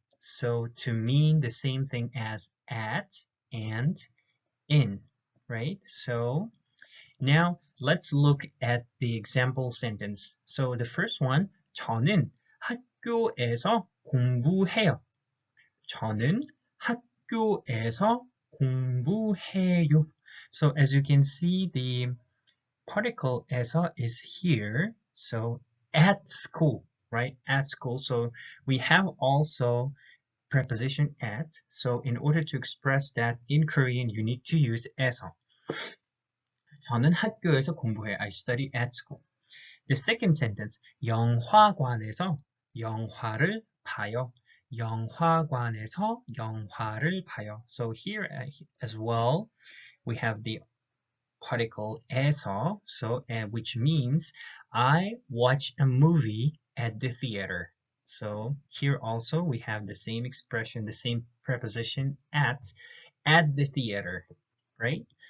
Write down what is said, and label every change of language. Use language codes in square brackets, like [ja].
[en] So to mean the same thing as at and in, right? So now let's look at the example sentence. So the first one, [ko] 저는 학교에서 공부해요. 저는 학교에서 공부해요. [en] So as you can see, the particle 에서 is here. So at school, right? At school. So we have also preposition at. So in order to express that in Korean, you need to use 에서. [ko] 저는 학교에서 공부해. [en] I study at school. The second sentence, [ko] 영화관에서 영화를 봐요. 영화관에서 영화를 봐요. [en] So here as well, we have the particle 에서, so which means I watch a movie at the theater. So here also we have the same expression, the same preposition at the theater, right?